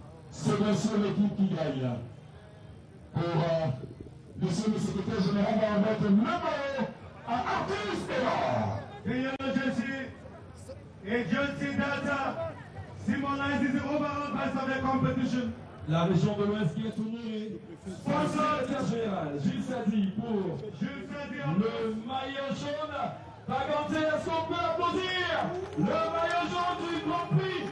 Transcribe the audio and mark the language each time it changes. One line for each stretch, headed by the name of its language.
French: C'est bien sûr l'équipe qui gagne. Pour monsieur le secrétaire général, on va remettre le maillot à Artus Tela.
English: The yellow jersey, a jersey that symbolizes the overall best of the competition.
French: La région de l'Ouest qui est honorée. Secrétaire général, Gilles Sadi pour le maillot jaune. Baganté, est-ce qu'on peut applaudir le maillot jaune du Grand Prix?